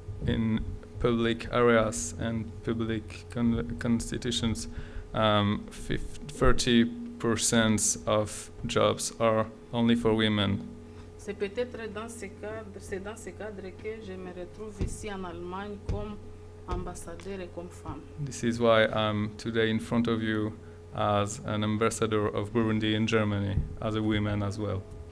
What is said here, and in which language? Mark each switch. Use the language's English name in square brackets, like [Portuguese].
[English] In public areas and public constitutions, 30% of jobs are only for women. [French] C'est peut-être dans ce cadre que je me retrouve ici en Allemagne comme ambassadeur et comme femme. [English] This is why I'm today in front of you as an ambassador of Burundi in Germany, as a woman as well.